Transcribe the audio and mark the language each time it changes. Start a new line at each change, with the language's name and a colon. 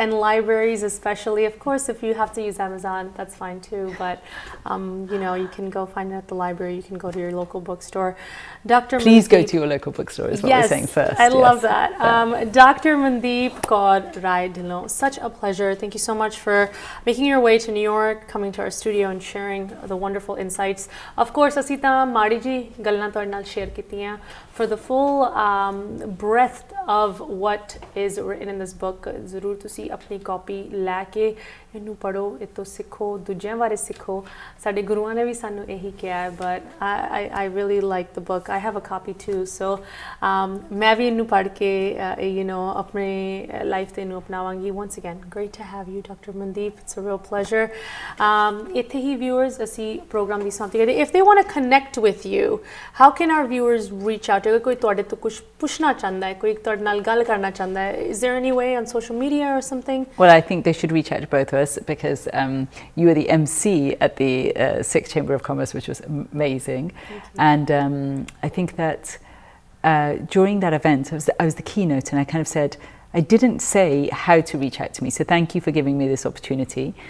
English: and libraries especially. Of course, if you have to use Amazon, that's fine too, but you can go find it at the library, you can go to your local bookstore. Dr. Please go Mandeep, to your local bookstore is what yes, we're saying first. I love that. Dr. Mandeep Kaur Rai Dhillon, such a pleasure. Thank you so much for making your way to New York, coming to our studio and sharing the wonderful insights. Of course,
Punjabi: ਅਸੀਂ ਤਾਂ ਮਾੜੀ ਜੀ ਗੱਲਾਂ ਤੁਹਾਡੇ ਨਾਲ share ਕੀਤੀਆਂ.
English: For the full breadth of what is written in this book,
Punjabi: ਜ਼ਰੂਰ ਤੁਸੀਂ ਆਪਣੀ ਕਾਪੀ ਲੈ ਕੇ ਇਹਨੂੰ ਪੜੋ, ਇਹ ਤੋਂ ਸਿੱਖੋ, ਦੂਜਿਆਂ ਬਾਰੇ ਸਿੱਖੋ. ਸਾਡੇ ਗੁਰੂਆਂ ਨੇ ਵੀ ਸਾਨੂੰ ਇਹੀ ਕਿਹਾ ਹੈ,
English: but I really like the book. I have a copy too, so
Punjabi: ਮੈਂ ਵੀ ਇਹਨੂੰ ਪੜ੍ਹ ਕੇ ਆਪਣੇ ਲਾਈਫ ਤੇ ਇਹਨੂੰ ਅਪਣਾਵਾਂਗੀ.
English: Once again, great to have you, Dr. Mandeep. It's a real pleasure.
Punjabi: ਇੱਥੇ ਹੀ viewers ਅਸੀਂ ਪ੍ਰੋਗਰਾਮ ਦੀ ਸਮਾਪਤੀ ਕਰਦੇ.
English: If they want to connect with you, how can our viewers reach out?
Punjabi: ਅਗਰ ਕੋਈ ਤੁਹਾਡੇ ਤੋਂ ਕੁਝ ਪੁੱਛਣਾ ਚਾਹੁੰਦਾ ਹੈ, ਕੋਈ ਤੁਹਾਡੇ ਨਾਲ ਗੱਲ ਕਰਨਾ ਚਾਹੁੰਦਾ ਹੈ,
English: is there any way on social media or something? Well, I think they should reach out to both of us because you were the MC at the 6th Chamber of Commerce, which was amazing. And I think that during that event, I was the keynote and I kind of said, I didn't say how to reach out to me, so thank you for giving me this opportunity.